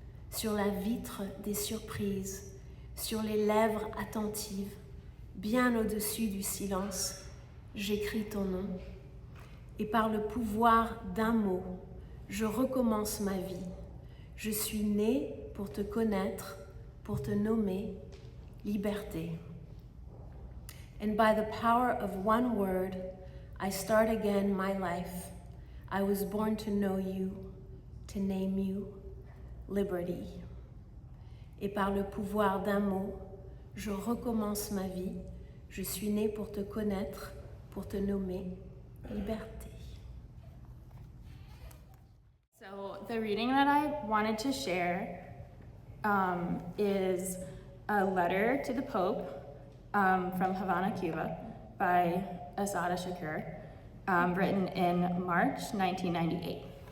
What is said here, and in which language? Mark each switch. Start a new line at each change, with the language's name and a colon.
French: Sur la vitre des surprises, sur les lèvres attentives, bien au-dessus du silence, j'écris ton nom. Et par le pouvoir d'un mot, je recommence ma vie. Je suis née pour te connaître, pour te nommer liberté.
English: And by the power of one word, I start again my life. I was born to know you, to name you, liberty.
French: Et par le pouvoir d'un mot, je recommence ma vie. Je suis née pour te connaître, pour te nommer, liberté.
English: So the reading that I wanted to share is a letter to the Pope from Havana, Cuba, by Asada Shakur, written in March 1998.